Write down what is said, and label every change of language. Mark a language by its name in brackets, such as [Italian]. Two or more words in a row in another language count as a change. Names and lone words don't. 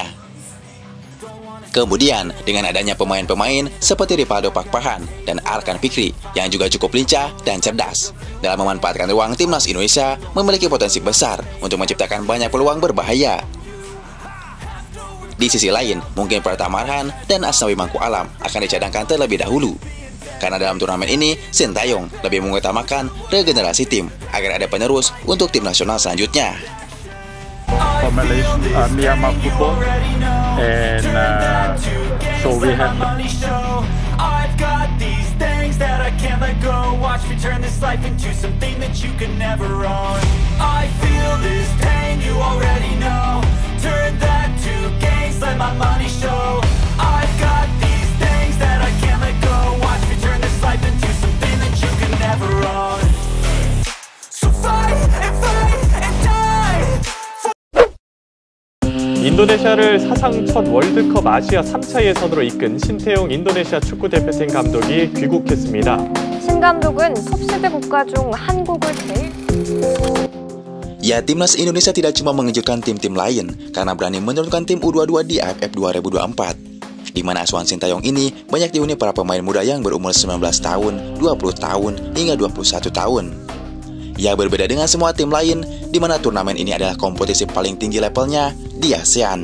[Indonesian] Kemudian, dengan adanya pemain-pemain seperti Rivaldo Pakpahan dan Arkan Fikri yang juga cukup lincah dan cerdas dalam memanfaatkan ruang, timnas Indonesia memiliki potensi besar untuk menciptakan banyak peluang berbahaya. Di sisi lain, mungkin Pratama Arhan dan Asnawi Mangku Alam akan dicadangkan terlebih dahulu. Karena dalam turnamen ini, Sintayong lebih mengutamakan regenerasi tim agar ada penerus untuk tim nasional selanjutnya. [English] For Malaysia, Myanmar football, and so we have. I've got these things that I can't let go. Watch me turn this life into something that you could never own. I feel this pain, you already know. Turn that to gains, let my money show. I've got these things that I can't let go. Watch me turn this life into something that you could never own. So fight and die. [Korean] 인도네시아를 사상 첫 월드컵 아시아 3차 예선으로 이끈 신태용 인도네시아 축구대표팀 감독이 귀국했습니다. 신 감독은 톱시드 국가 중 한국을 제일... [Indonesian] Ya, timnas Indonesia tidak cuma mengejutkan tim-tim lain karena berani menurunkan tim U22 di AFF 2024. Di mana asuhan Sintayong ini banyak dihuni para pemain muda yang berumur 19 tahun, 20 tahun, hingga 21 tahun. Ya, berbeda dengan semua tim lain, di mana turnamen ini adalah kompetisi paling tinggi levelnya di ASEAN.